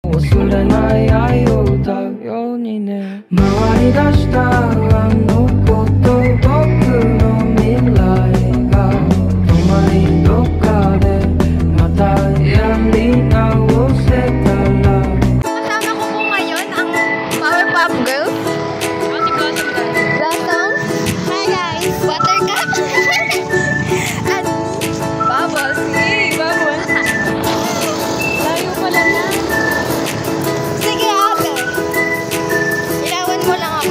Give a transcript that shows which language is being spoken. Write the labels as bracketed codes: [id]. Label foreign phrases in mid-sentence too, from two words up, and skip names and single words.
[ja] 忘れない愛を歌うようにね。回り出したあの子と僕の未来が止まりどっかでまたやり直せたら。 [tl] Kasama ko po ngayon ang Powerpuff Girls. [en] Blossom. Hi guys. Buttercup. [tl] At Bubbles. Hey, Bubbles. Layo pala na. Sige ate. Ilawan mo lang ako.